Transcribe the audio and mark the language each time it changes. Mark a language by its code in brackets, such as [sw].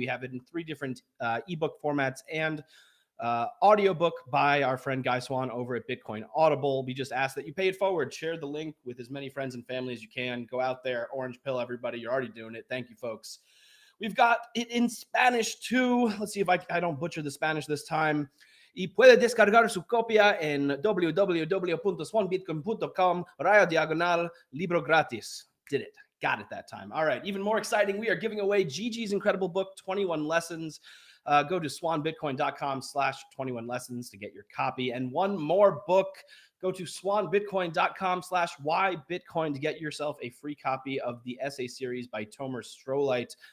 [en] We have it in 3 different ebook formats and audiobook by our friend Guy Swan over at Bitcoin Audible. We just ask that you pay it forward. Share the link with as many friends and family as you can. Go out there, orange pill everybody. You're already doing it. Thank you, folks. We've got it in Spanish too. Let's see if I don't butcher the Spanish this time. [es] Y puede descargar su copia en www.swanbitcoin.com/libro gratis. [en] Did it. Got it that time. All right. Even more exciting, we are giving away Gigi's incredible book, 21 Lessons. Go to swanbitcoin.com/21 lessons to get your copy. And one more book. Go to swanbitcoin.com/whybitcoin to get yourself a free copy of the essay series by Tomer Strolight.